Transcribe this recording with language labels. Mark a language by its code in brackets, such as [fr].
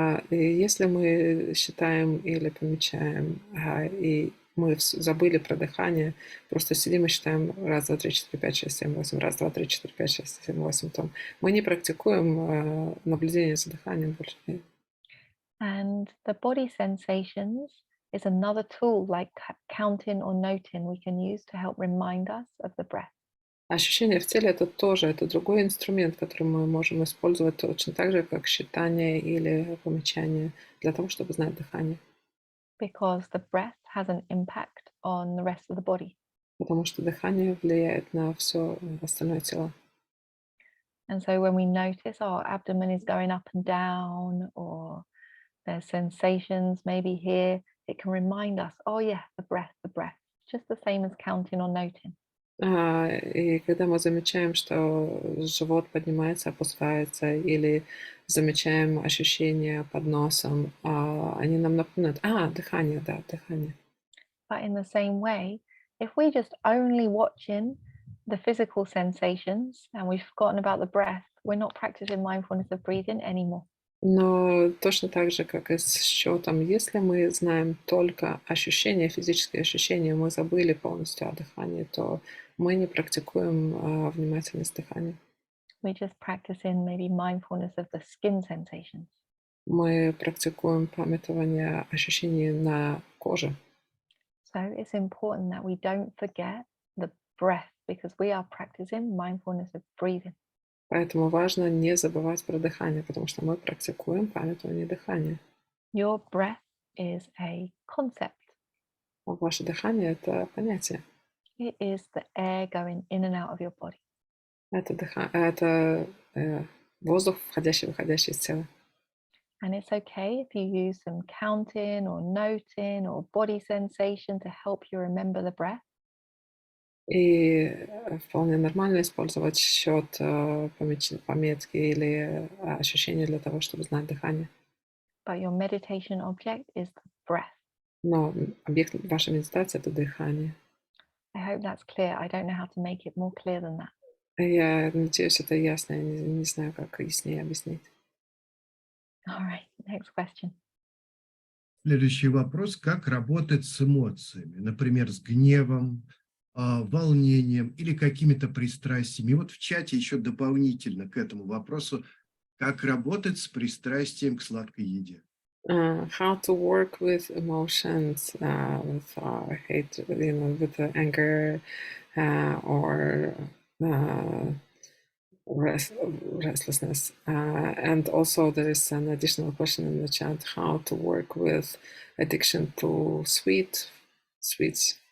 [ru] И если мы считаем или помечаем, и мы забыли про дыхание, просто сидим и считаем раз, два, три, четыре, пять, шесть, семь, восемь, раз, два, три, четыре, пять, шесть, семь, восемь, то мы не практикуем наблюдение за дыханием больше. [en] And the body sensations is another tool like counting or noting we can use to help remind us of the breath. [ru] Ощущение в теле это другой инструмент, который мы можем использовать точно так же, как считание или помечание для того, чтобы знать дыхание. [en] Because the breath has an impact on the rest of the body. [ru] Потому что дыхание влияет на все остальное тело. [en] And so when we notice our abdomen is going up and down, or there's sensations maybe here, it can remind us, oh yeah, the breath, the breath. Just the same as counting or noting. [ru] И когда мы замечаем, что живот поднимается, опускается, или замечаем ощущения под носом, они нам напоминают, дыхание, да, дыхание. [en] But in the same way, if we just only watching the physical sensations and we've forgotten about the breath, we're not practicing mindfulness of breathing anymore. [ru] Но точно так же, как и с счетом, если мы знаем только ощущения, физические ощущения, мы забыли полностью о дыхании, то мы не практикуем внимательность дыхания. [en] We're just practicing maybe mindfulness of the skin sensations. [ru] Мы практикуем памятование ощущений на коже. [en] So it's important that we don't forget the breath because we are practicing mindfulness of breathing. [ru] Поэтому важно не забывать про дыхание, потому что мы практикуем памятование дыхания. [en] Your breath is a concept. [ru] Ваше дыхание – это понятие. [en] It is the air going in and out of your body. [ru] Это воздух, входящий и выходящий из тела. [en] And it's okay if you use some counting or noting or body sensation to help you remember the breath. [ru] И вполне нормально использовать счет, пометки или ощущения для того, чтобы знать дыхание. [en] But your meditation object is the breath. [ru] Но объект вашей медитации – это дыхание. [en] I hope that's clear. I don't know how to make it more clear than that. [ru] Я надеюсь, это ясно. Я не знаю, как яснее объяснить. [en] All right, next question. [ru] Следующий вопрос. Как работать с эмоциями? Например, с гневом, волнением или какими-то пристрастиями. И вот в чате еще дополнительно к этому вопросу, как работать с пристрастием к сладкой еде. [en] How to work with emotions, with hate, with anger, or restlessness. And also there is an additional question in the chat, how to work with addiction to sweets.